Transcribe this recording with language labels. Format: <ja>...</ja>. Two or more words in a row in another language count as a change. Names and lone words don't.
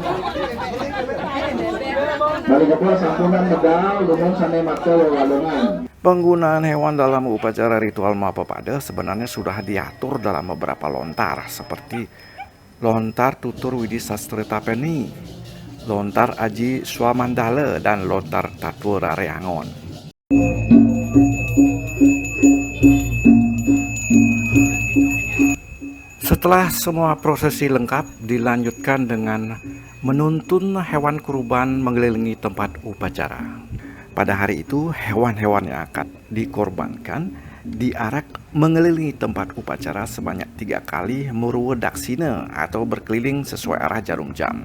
<ban>Balik ke sampunan medal, lumon sane maksa wewalungan.</ban> <id>Penggunaan hewan dalam upacara ritual Mapapada sebenarnya sudah diatur dalam beberapa lontar seperti lontar tutur Widi Sastra Tapeni, lontar Aji Swamandala, dan lontar Tatwara Reangon. Setelah semua prosesi lengkap, dilanjutkan dengan menuntun hewan kurban mengelilingi tempat upacara. Pada hari itu, hewan-hewan yang akan dikorbankan diarak mengelilingi tempat upacara sebanyak 3 kali murwa daksina atau berkeliling sesuai arah jarum jam.</id>